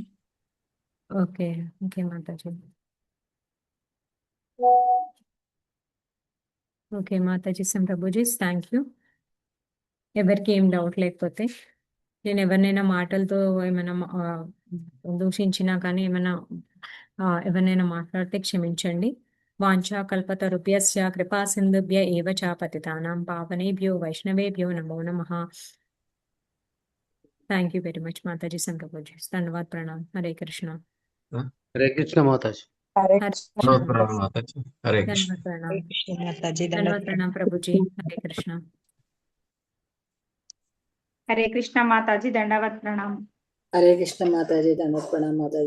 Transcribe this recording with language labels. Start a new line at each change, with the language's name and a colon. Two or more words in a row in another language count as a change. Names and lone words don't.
English: Okay okay Mataji. Okay Mataji and Prabhujis, thank you.
Telugu: ఎవరికి ఏం డౌట్ లేకపోతే నేను ఎవరినైనా మాటలతో ఏమైనా దూషించినా కానీ ఏమైనా ఎవరినైనా మాట్లాడితే క్షమించండి.
Sanskrit: वाञ्छा कल्पतरुभ्यस्य कृपा सिन्धुभ्य एव च पतितानां पावनेभ्यो वैष्णवेभ्यो नमो नमः.
English: Thank you very much Mataji and Prabhujis.
Hindi: धन्यवाद प्रणाम. हरे कृष्ण. हरे कृष्ण माताजी. హరే హరే కృష్ణ धन्यवाद प्रणाम माताजी. हरे कृष्ण. धन्यवाद प्रणाम. हरे कृष्ण माताजी. धन्यवाद प्रणाम प्रभुजी. हरे कृष्ण. हरे कृष्ण माताजी, दंडवत प्रणाम. हरे कृष्ण माताजी. धन्यवाद प्रणाम माताजी.